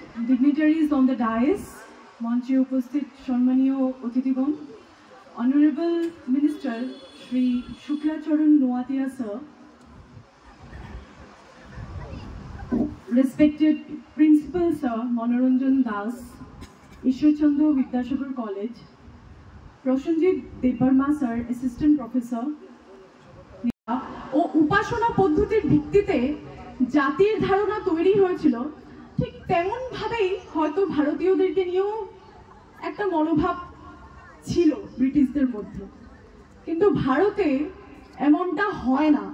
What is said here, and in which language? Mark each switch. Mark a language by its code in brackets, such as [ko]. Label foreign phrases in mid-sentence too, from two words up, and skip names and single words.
[en] dignitaries on the dais, [bn] মঞ্চে উপস্থিত সম্মানীয় অতিথিগণ, [en] Honorable Minister Shri Shuklacharan Noatia sir, respected Principal Sir Manoranjan Das, Ishwarchandra Vidyasagar College, Prosenjit Debarma sir, Assistant Professor, [bn] ও উপাসনা পদ্ধতির ভিত্তিতে জাতির ধারণা তৈরি হয়েছিল, ঠিক তেমন ভাবেই হয়তো ভারতীয়দেরকে নিয়েও একটা মনোভাব ছিল ব্রিটিশদের মধ্যে। কিন্তু ভারতে এমনটা হয় না।